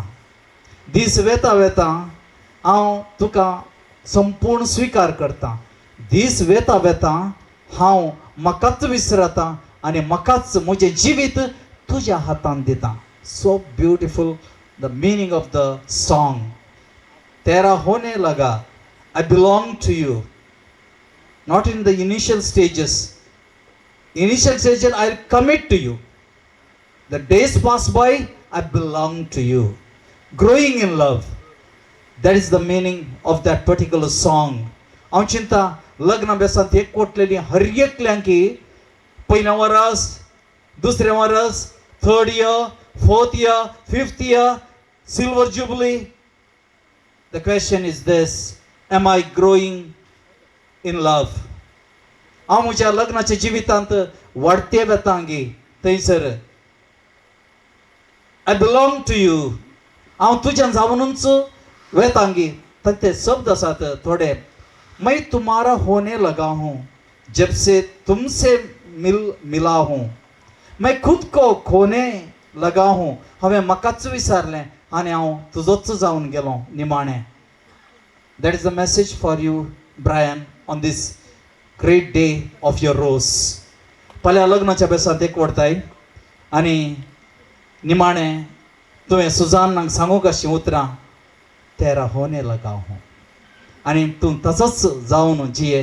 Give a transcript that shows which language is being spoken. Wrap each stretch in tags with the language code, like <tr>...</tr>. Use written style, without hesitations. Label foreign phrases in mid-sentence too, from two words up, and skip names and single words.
<kok>दीस वेता वेता हांव तुका संपूर्ण स्विकार करता. दीस वेता वेता हांव म्हाकाच विसरता आनी म्हाकाच म्हजें जिवीत तुज्या हातांत दिता.</kok> <en>So beautiful the meaning of the song.</en> <hi>तेरा होने लगा,</hi> <en>I belong to you. Not in the initial stages. Initial stages, I'll commit to you. The days pass by, I belong to you. Growing in love. That is the meaning of that particular song.</en> <kok>हांव चिंता लग्न बेसांत एक कोटलेली हर एकल्यांकी पयल्या वरस, दुसऱ्या वरस,</kok> <en>3rd year, 4th year, 5th year, silver jubilee. The question is this: am I growing in love?</en> <kok>हांव म्हज्या लग्नाच्या जिवितांत वाडते वेतांगी थंयसर</kok> <en>I belong to you.</en> <kok>हांव तुज्यान जावनूच वेतांगी. ते शब्द आसात थोडे.</kok> <hi>मैं तुम्हारा होने लगा हूँ जब से तुमसे मिला हूँ. मैं खुद को खोने लगा हूँ.</hi> <kok>हांवें म्हाकाच विसरलें आनी हांव तुजोच जावन गेलो निमाणें.</kok> <en>That is the message for you, Brian, on this great day of your rose.</en> <kok>पल्या लग्नाच्या बेसांत एक वडताय आनी निमाणें तुवें सुजानाक सांगूंक अशीं उतरां</kok> <hi>तेरा होने लगा हूँ</hi> <kok>आनी तूं तसोच जावन जिये.</kok>